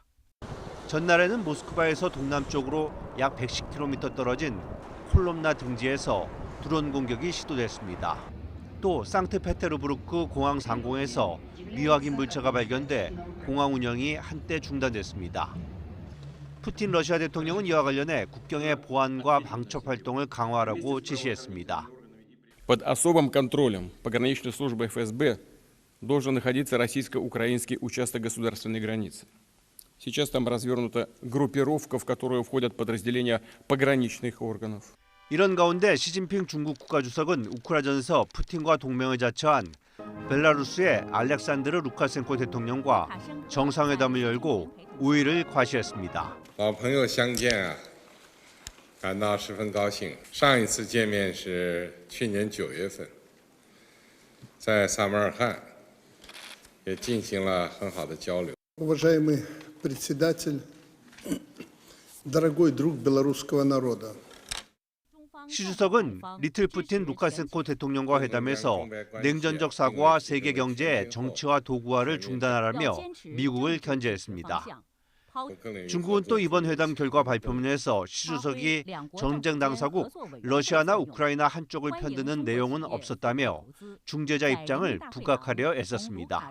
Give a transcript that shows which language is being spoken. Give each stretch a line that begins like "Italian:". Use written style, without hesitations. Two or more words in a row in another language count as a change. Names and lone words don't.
Korean: 전날에는 모스크바에서 동남쪽으로 약 110km 떨어진 콜롬나 등지에서 드론 공격이 시도됐습니다. 또 상트페테르부르크 공항 상공에서 미확인 물체가 발견돼 공항 운영이 한때 중단됐습니다. 푸틴 러시아 대통령은 이와 관련해 국경의 보안과 방첩 활동을 강화하라고 지시했습니다.
Russian: Под особым контролем пограничной службы ФСБ должен находиться российско-украинский участок государственной границы. Сейчас там развернута группировка, в которую входят подразделения пограничных органов.
Korean: 이런 가운데 시진핑 중국 국가주석은 우크라전에서 푸틴과 동맹을 자처한 벨라루스의 알렉산드르 루카센코 대통령과 정상회담을 열고 우위를 과시했습니다.
Chinese: 老朋友相见啊，感到十分高兴。上一次见面是去年9月份，在萨马尔罕，也进行了很好的交流。
Russian: Уважаемый председатель, дорогой друг белорусского народа.
Korean: 시 주석은 리틀 푸틴 루카센코 대통령과 회담에서 냉전적 사고와 세계 경제의 정치화 도구화를 중단하라며 미국을 견제했습니다. 중국은 또 이번 회담 결과 발표문에서 시 주석이 전쟁 당사국 러시아나 우크라이나 한쪽을 편드는 내용은 없었다며 중재자 입장을 부각하려 애썼습니다.